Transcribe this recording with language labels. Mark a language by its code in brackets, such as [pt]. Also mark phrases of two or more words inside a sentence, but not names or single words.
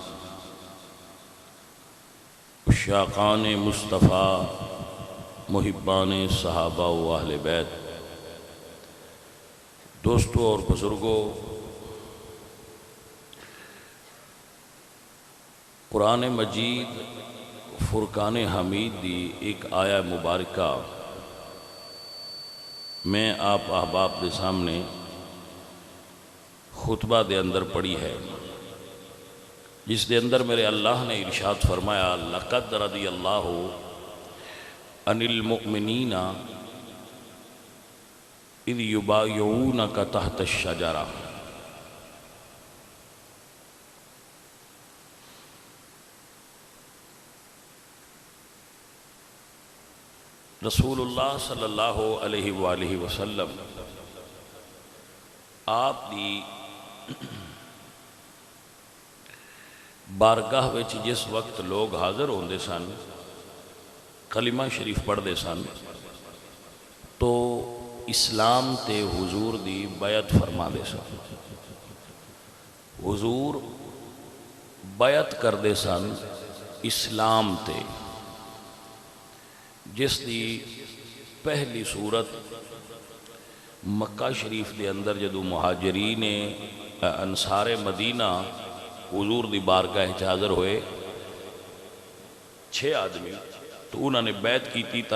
[pa] عشاقان مصطفیٰ محبان صحابہ و اہل بیت دوستوں اور بزرگوں قرآن مجید فرقان حمید دی ایک آیا مبارکہ میں آپ احباب دے سامنے خطبہ دے اندر پڑھی ہے، جس دے اندر میرے اللہ نے ارشاد فرمایا [ar] لَقَدْ رَضِيَ اللَّهُ عَنِ الْمُؤْمِنِينَ اِذْ يُبَايِعُونَكَ تَحْتَ الشَّجَرَةِ۔ رسول اللہ صلی اللہ علیہ وآلہ وسلم [pa] آپ دی بارگاہ وچ جس وقت لوگ حاضر ہوندے سن، کلمہ شریف پڑھدے سن، تو اسلام تے حضور دی بیعت فرما دے سن۔ حضور بیعت کردے سن اسلام تے، جس دی پہلی صورت مکہ شریف دے اندر جدو مہاجرین انصار مدینہ حضور دی بارگاہ حاضر ہوئے 6 آدمی، تو [ur] انہوں نے بیعت کی تھی۔